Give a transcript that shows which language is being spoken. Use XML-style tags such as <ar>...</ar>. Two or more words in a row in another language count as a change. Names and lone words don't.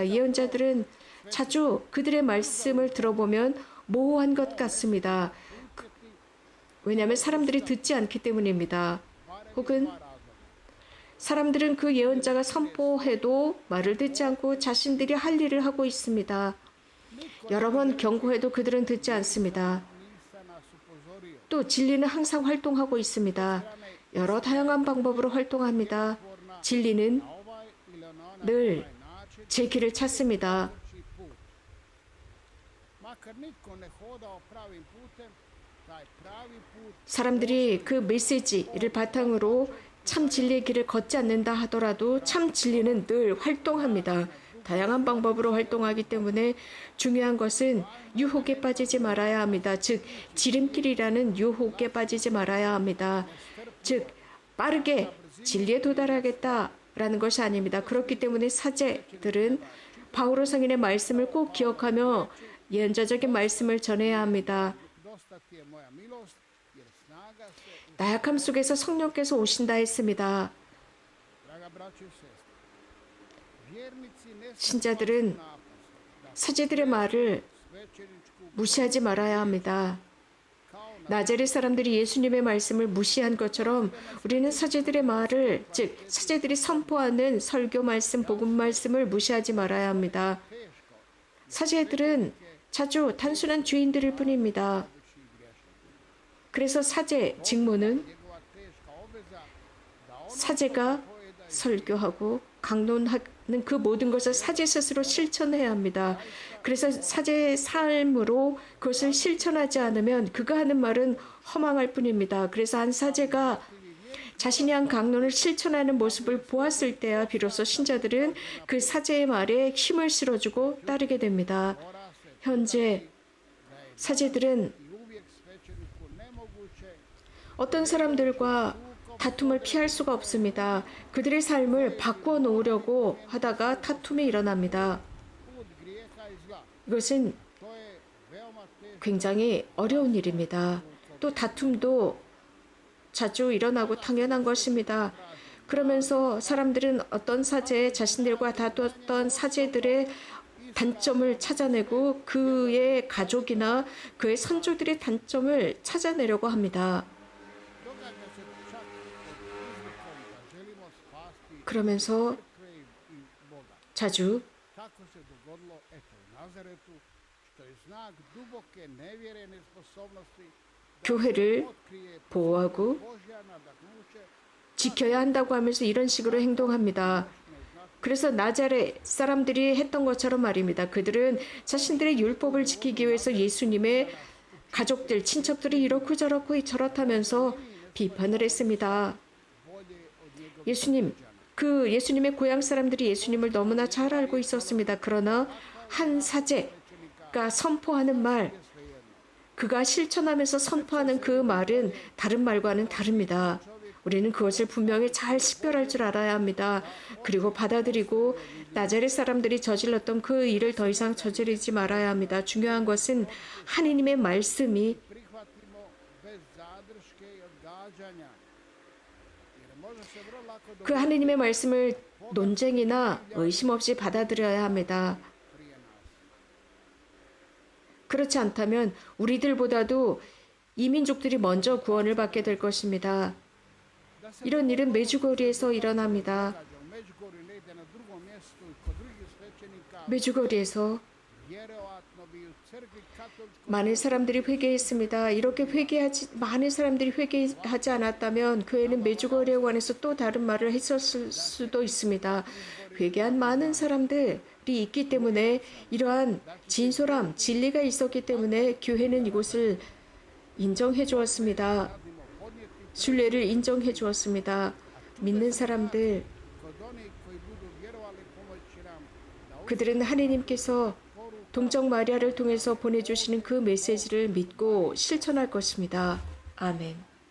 <ko>예언자들은 자주 그들의 말씀을 들어보면 모호한 것 같습니다. 왜냐하면 사람들이 듣지 않기 때문입니다. 혹은 사람들은 그 예언자가 선포해도 말을 듣지 않고 자신들이 할 일을 하고 있습니다. 여러 번 경고해도 그들은 듣지 않습니다.</ko> <hr>nisam nas upozorio.</hr> <ko>또 진리는 항상 활동하고 있습니다. 여러 다양한 방법으로 활동합니다. 진리는</ko> <hr>Ovaj ili onaj</hr> <ko>늘</ko> <hr>način</hr> <ko>제 길을 찾습니다.</ko> <hr>trči put. Makar nitko ne hodao pravim putem, taj pravi put</hr> <ko>사람들이 그 메시지를 바탕으로 참 진리의 길을 걷지 않는다 하더라도 참 진리는 늘 활동합니다. 다양한 방법으로 활동하기 때문에 중요한 것은 유혹에 빠지지 말아야 합니다. 즉 지름길이라는 유혹에 빠지지 말아야 합니다. 즉 빠르게 진리에 도달하겠다라는 것이 아닙니다. 그렇기 때문에 사제들은 바오로 성인의 말씀을 꼭 기억하며 예언자적인 말씀을 전해야 합니다.</ko> <hr>dosta ti je moja milost, jer snaga se u...</hr> <ko>나약함 속에서 성령께서 오신다 했습니다.</ko> <hr>Draga braćo i sestre, vjernici ne</hr> <ko>신자들은</ko> <hr>smiju napast da</hr> <ko>사제들의 말을</ko> <hr>svećeničku</hr> <ko>무시하지 말아야 합니다.</ko> <hr>kao na</hr> <ko>나자렛 사람들이 예수님의 말씀을 무시한 것처럼 우리는 사제들의 말을, 즉 사제들이 선포하는 설교 말씀, 복음 말씀을 무시하지 말아야 합니다.</ko> <hr>teško</hr> <ko>사제들은 자주 단순한 죄인들일 뿐입니다.</ko> <hr>budući griješan.</hr> <ko>그래서 사제 직무는</ko> <hr>Njegova teška obveza da ono</hr> <ko>사제가 설교하고 강론하는 그 모든 것을 사제 스스로 실천해야 합니다. 그래서 사제의 삶으로 그것을 실천하지 않으면 그가 하는 말은 허망할 뿐입니다. 그래서 한 사제가 자신이 한 강론을 실천하는 모습을 보았을 때야 비로소 신자들은 그 사제의 말에 힘을 실어주고 따르게 됩니다. 현재 사제들은</ko> <hr>i uvijek svećeniku nemoguće</hr> <ko>어떤 사람들과 다툼을 피할 수가 없습니다. 그들의 삶을 바꾸어 놓으려고 하다가 다툼이 일어납니다.</ko> <hr>put grijeha i zla.</hr> <ko>이것은</ko> <hr>To je veoma teško.</hr> <ko>굉장히 어려운 일입니다. 또 다툼도 자주 일어나고 당연한 것입니다. 그러면서 사람들은 어떤 사제, 자신들과 다투었던 사제들의 단점을 찾아내고 그의 가족이나 그의 선조들의 단점을 찾아내려고 합니다.</ko> <hr>Događa se čak pod izlikom da želimo spasti</hr> <ko>그러면서</ko> <hr>crkve i Boga.</hr> <ko>자주</ko> <hr>Tako se dogodilo eto u Nazaretu, što je znak duboke nevjere nesposobnosti da</hr> <ko>교회를</ko> <hr>otkrije</hr> <ko>보호하고</ko> <hr>Božja nadahnuće</hr> <ko>지켜야 한다고 하면서 이런 식으로 행동합니다. 그래서 나자렛 사람들이 했던 것처럼 말입니다. 그들은 자신들의 율법을 지키기 위해서 예수님의 가족들, 친척들이 이렇고 저렇고 저렇다면서 비판을 했습니다.</ko> <hr>bolje od njegova</hr> <ko>예수님, 그 예수님의 고향 사람들이 예수님을 너무나 잘 알고 있었습니다. 그러나 한 사제가 선포하는 말, 그가 실천하면서 선포하는 그 말은 다른 말과는 다릅니다. 우리는 그것을 분명히 잘 식별할 줄 알아야 합니다. 그리고 받아들이고 나자렛 사람들이 저질렀던 그 일을 더 이상 저지르지 말아야 합니다. 중요한 것은 하느님의 말씀이</ko> <hr>prihvatimo bez zadrške i odgađanja. Jer može se vrlo lako</hr> <ko>그 하느님의 말씀을 논쟁이나 의심 없이 받아들여야 합니다.</ko> <hr>prije nas.</hr> <ko>그렇지 않다면 우리들보다도 이민족들이 먼저 구원을 받게 될 것입니다.</ko> <hr>Da se</hr> <ko>이런 일은 메주거리에서 일어납니다.</ko> <hr>događa u Međugorju negdje na drugom mjestu i kod drugih svećenika,</hr> <ko>메주거리에서</ko> <hr>vjerovatno bi u crkvi katoličkoj</hr> <ko>많은 사람들이 회개했습니다. 이렇게 많은 사람들이 회개하지 않았다면 교회는 메주거리에 관해서 또 다른 말을 했었을 수도 있습니다. 회개한 많은 사람들이 있기 때문에 이러한 진솔함, 진리가 있었기 때문에 교회는 이곳을 인정해 주었습니다. 순례를 인정해 주었습니다. 믿는 사람들,</ko> <hr>kod onih koji budu vjerovali pomoći nam da</hr> <ko>그들은 하느님께서 동정 마리아를 통해서 보내주시는 그 메시지를 믿고 실천할 것입니다. 아멘.</ko>